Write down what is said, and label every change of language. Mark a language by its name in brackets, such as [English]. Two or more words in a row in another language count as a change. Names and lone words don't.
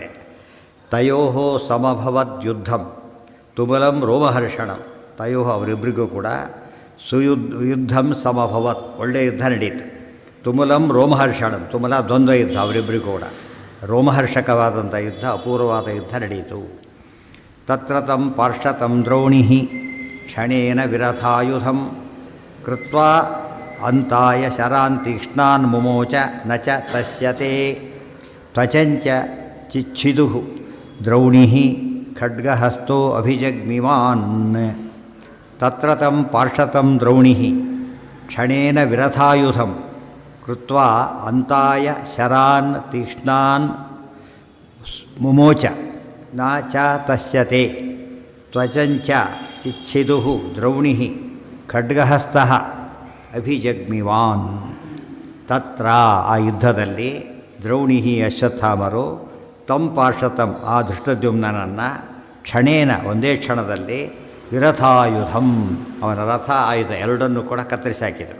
[Sanskrit] ತಯೋ ಸಮಭವದ್ಯುದ್ಧಂ ತುಮುಲಂ ರೋಮಹರ್ಷಣಂ. [Kannada] ತಯೋ ಅವರಿಬ್ಬರಿಗೂ ಕೂಡ [Sanskrit] ಯುದ್ಧಂ ಸಮಭವತ್, [Kannada] ಒಳ್ಳೆಯ ಯುದ್ಧ ನಡೆಯಿತು. [Sanskrit] ತುಮುಲಂ ರೋಮಹರ್ಷಣಂ, [Kannada] ತುಮುಲ ದ್ವಂದ್ವ ಯುದ್ಧ, ಅವರಿಬ್ಬರಿಗೂ ಕೂಡ ರೋಮಹರ್ಷಕವಾದಂಥ ಯುದ್ಧ, ಅಪೂರ್ವವಾದ ಯುದ್ಧ ನಡೆಯಿತು. [Sanskrit] ತತ್ರ ತಂ ಪಾರ್ಶ್ವತಂ ದ್ರೋಣಿ ಕ್ಷಣೇನ ವಿರಥಾಯುಧಂ ಕೃತ್ವಾ ಅಂತಾಯ ಶರಾನ್ ತೀಕ್ಷ್ಣಾನ್ ಮುಮೋಚ ನ ಚ ತಸ್ಯತೆ ತ್ವಚಂಚ ಚಿಚ್ಛಿದುಃ ದ್ರೌಣಿ ಖಡ್ಗಹಸ್ತೋ ಅಭಿಜಗ್ಮಿವಾನ್. ತತ್ರ ತಂ ಪಾರ್ಶ್ವತಂ ದ್ರೌಣಿ ಕ್ಷಣೇನ ವಿರಥಾಯುಧಂ ಕೃತ್ವಾ ಅಂತಾಯ ಶರಾನ್ ತೀಕ್ಷ್ಣಾನ್ ಮುಮೋಚ ನ ಚ ತಸ್ಯತೆ ತ್ವಚಂಚ ಚಿಚ್ಛಿದುಃ ದ್ರೌಣಿ ಖಡ್ಗಹಸ್ತಃ ಅಭಿಜಗ್ಮಿವಾನ್. [Kannada] ತತ್ರ, ಆ ಯುದ್ಧದಲ್ಲಿ ದ್ರೌಣಿ ಅಶ್ವತ್ಥಾಮರು [Sanskrit] ತಂ ಪಾರ್ಶ್ವತಂ, [Kannada] ಆ ಧೃಷ್ಟದ್ಯುಮ್ನನನ್ನು ಕ್ಷಣೇನ, ಒಂದೇ ಕ್ಷಣದಲ್ಲಿ ವಿರಥಾಯುಧಂ, ಅವನ ರಥ ಆಯುಧ ಎರಡನ್ನೂ ಕೂಡ ಕತ್ತರಿಸಿ ಹಾಕಿದರು.